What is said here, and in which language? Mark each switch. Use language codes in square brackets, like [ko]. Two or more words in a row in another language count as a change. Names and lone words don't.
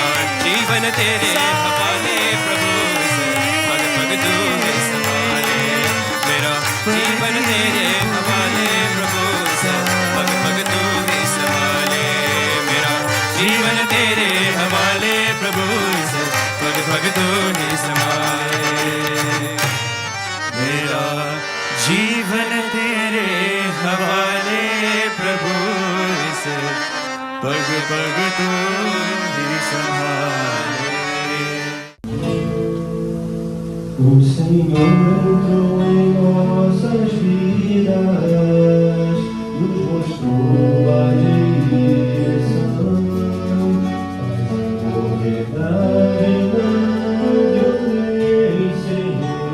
[hi] जीवन तेरे हवाले प्रभु से पग पग तू है संभाले मेरा जीवन तेरे हवाले प्रभु से पग पग तू है संभाले मेरा जीवन तेरे हवाले प्रभु से पग पग तू ही संभाले मेरा जीवन तेरे हवाले प्रभु से पग पग तू ही संभाले [pt] O Senhor entrou em nossas vidas, nos mostrou a direção. Faz a verdade na violência e